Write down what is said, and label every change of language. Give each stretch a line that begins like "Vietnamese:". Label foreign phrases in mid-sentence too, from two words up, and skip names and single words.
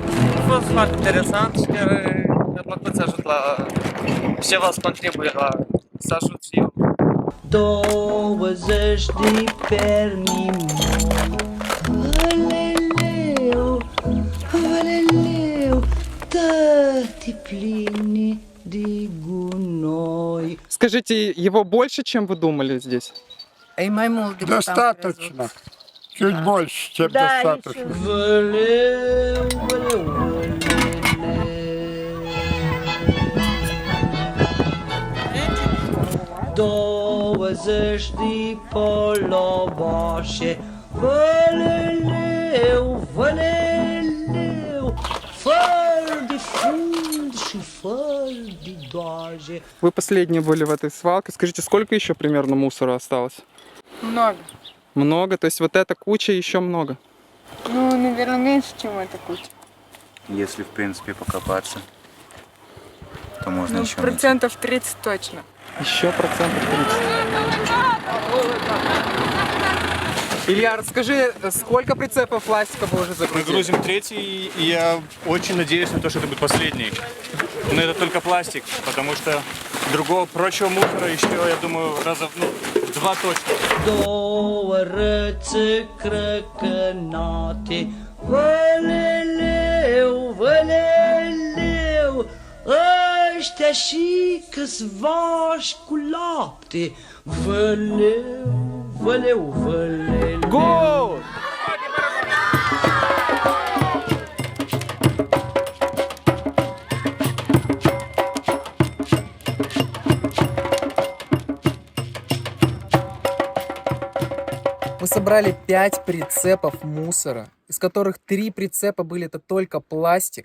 Romanian: A fost foarte interesant și chiar mi-a plăcut să ajut la ceva, să contribuie la să ajut și eu. 20 de perni mici. Văleleu, văleleu, tăti pline de gunoi.
Russian: Скажите, его больше, чем вы думали здесь?
Romanian: И mai mult decât am
Russian: Достаточно. Чуть больше, чем Да, достаточно.
Romanian: Văleu, văleu, văleleu. 20 de poloboașe. Văleleu, văleleu, fără de fund și fără de doaje.
Russian: Вы последние были в этой свалке. Скажите, сколько еще примерно мусора осталось? Много. Много? То есть вот эта куча еще много? Ну, наверное, меньше, чем эта куча. Если, в принципе, покопаться, то можно Ну, еще... процентов 30 точно. Еще процентов 30. Илья, расскажи, сколько прицепов пластика вы уже загрузили? Мы грузим третий, и я очень надеюсь на то, что это будет последний. Но это только пластик, потому что другого прочего мусора еще, я думаю, раза в 2 точно.
Romanian: Două rățe crăcănate, văleleu, văleleu, ăștia și câțivași cu lapte, văleu, văleu, văleleu.
Russian: Гол! Мы собрали 5 прицепов мусора, из которых 3 прицепа были это только пластик.